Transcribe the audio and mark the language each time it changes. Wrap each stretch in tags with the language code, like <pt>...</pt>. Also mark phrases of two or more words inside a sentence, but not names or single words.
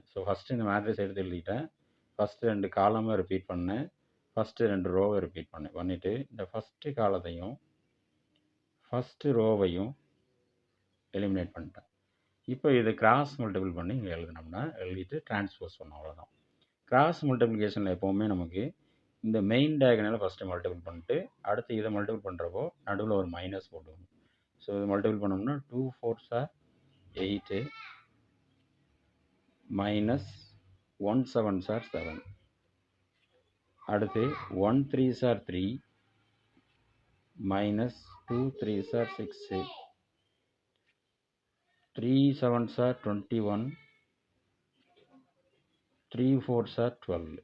<ta>ஸோ ஃபஸ்ட்டு இந்த மேட்ரிக்ஸ் எடுத்து எழுதிட்டேன். ஃபஸ்ட்டு 2 காலமை ரிப்பீட் பண்ணேன், ஃபஸ்ட்டு 2 ரோவை ரிப்பீட் பண்ணிவிட்டு இந்த</ta> <en>first columnaiyum first rowaiyum</en> <ta>எலிமினேட் பண்ணிட்டேன். இப்போ இதை</ta> <en>cross multiple</en> <ta>பண்ணி இங்கே எழுதினோம்னா எழுதிட்டு டிரான்ஸ்போஸ் பண்ணோம், அவ்வளோதான்.</ta> <en>cross multiplicationil</en> <ta>எப்போவுமே நமக்கு இந்த</ta> <en>main diagonalai</en> <ta>ஃபஸ்ட்டு மல்டிபிள் பண்ணிட்டு அடுத்து இதை மல்டிபிள் பண்ணுறப்போ நடுவில் ஒரு மைனஸ் போட்டுக்கணும். ஸோ இது மல்டிபிள் பண்ணோம்னா 2</ta> <en>4s are 8, -1 7s are</en> <ta>7.</ta> <en>அடுத்து 1 3s are 3, -2 3s are 6, 3 7s are 21, 3 4s are 12.</en>